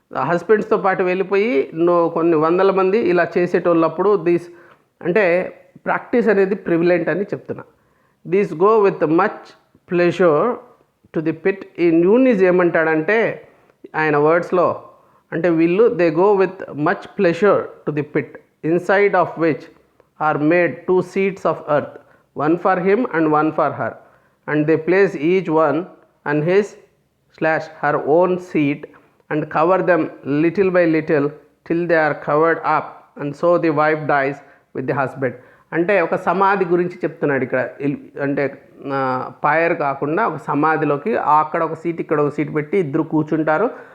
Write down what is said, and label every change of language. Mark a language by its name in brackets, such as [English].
[Telugu] హస్బెండ్స్తో పాటు వెళ్ళిపోయి కొన్ని వందల మంది ఇలా చేసేటోళ్ళప్పుడు అంటే ప్రాక్టీస్ అనేది ప్రివిలెంట్ అని చెప్తున్నా. [English] These go with much pleasure to the pit. [Telugu] ఈ న్యూనిజ్ ఏమంటాడంటే ఆయన వర్డ్స్లో, అంటే వీళ్ళు [English] They go with much pleasure to the pit inside of which are made 2 seats of earth, one for him and one for her, and they place each one on his/her own seat and cover them little by little till they are covered up, and so the wife dies with the husband. [Telugu] అంటే ఒక సమాధి గురించి చెప్తున్నాడు ఇక్కడ. అంటే fire కాకుండా ఒక సమాధిలోకి అక్కడ ఒక సీట్ ఇక్కడ ఒక సీట్ పెట్టి ఇద్దరు కూర్చుంటారు.